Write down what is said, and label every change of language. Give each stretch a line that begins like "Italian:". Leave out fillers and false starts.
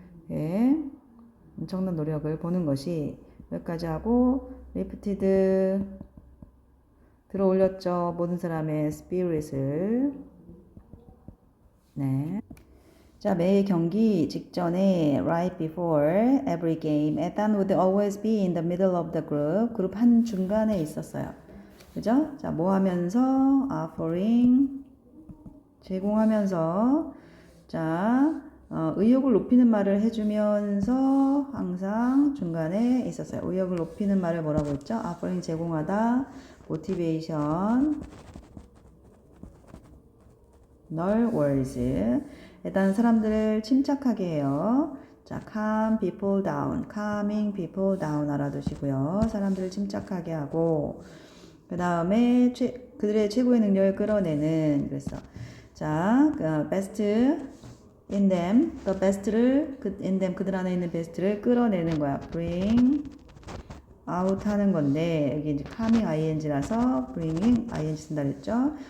Korean: 예. 엄청난 노력을 보는 것이 여기까지 하고 lifted 들어 올렸죠. 모든 사람의 spirit을. 네. 자, 매 경기 직전에
English: right before every game, Ethan would always be in the middle of the group.
Korean: 그룹 한 중간에 있었어요. 그죠? 자, 뭐 하면서 offering 제공하면서 자, 의욕을 높이는 말을 해주면서 항상 중간에 있었어요. 의욕을 높이는 말을 뭐라고 했죠? offering 제공하다, motivation, 널 words. 일단 사람들을 침착하게 해요. 자,
English: calm people down, calming people down
Korean: 알아두시고요. 사람들을 침착하게 하고 그 다음에 그들의 최고의 능력을 끌어내는 그래서 자,
English: best in them,
Korean: the best를
English: in them
Korean: 그들 안에 있는 best를 끌어내는 거야.
English: bring out
Korean: 하는 건데 여기 이제 coming ing라서 bringing ing 쓴다 그랬죠.